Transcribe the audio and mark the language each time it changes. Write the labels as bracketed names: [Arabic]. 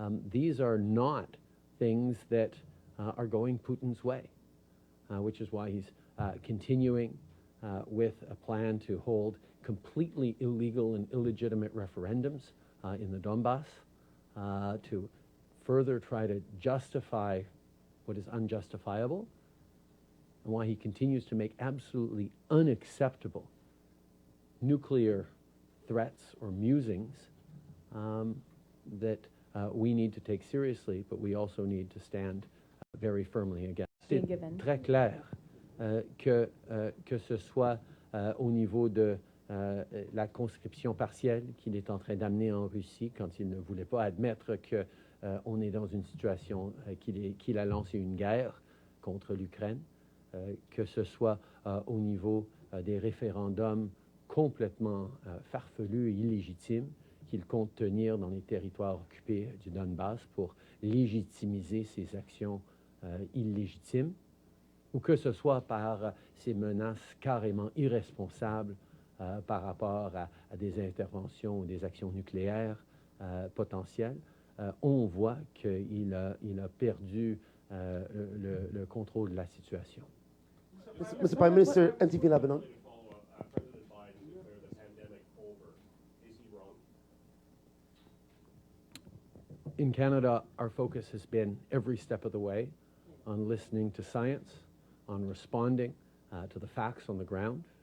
[English] These are not things that are going Putin's way, which is why he's continuing with a plan to hold completely illegal and illegitimate referendums in the Donbass, to further try to justify what is unjustifiable, and why he continues to make absolutely unacceptable nuclear threats or musings that we need to take seriously, but we also need to stand very firmly against. [French] C'est très clair que ce soit au niveau de la conscription partielle qu'il est en train d'amener en Russie, quand il ne voulait pas admettre qu'on est dans une situation qu'il a lancé une guerre contre l'Ukraine, que ce soit au niveau des référendums complètement farfelus et illégitimes qu'il compte tenir dans les territoires occupés du Donbass pour légitimiser ses actions illégitimes, ou que ce soit par ces menaces carrément irresponsables par rapport à des interventions ou des actions nucléaires potentielles. On voit qu'il a perdu le contrôle de la situation. [English] Mr. Prime Minister, NTV Lebanon. President Biden declared the pandemic over. Is he wrong? In Canada, our focus has been every step of the way on listening to science, on responding to the facts on the ground.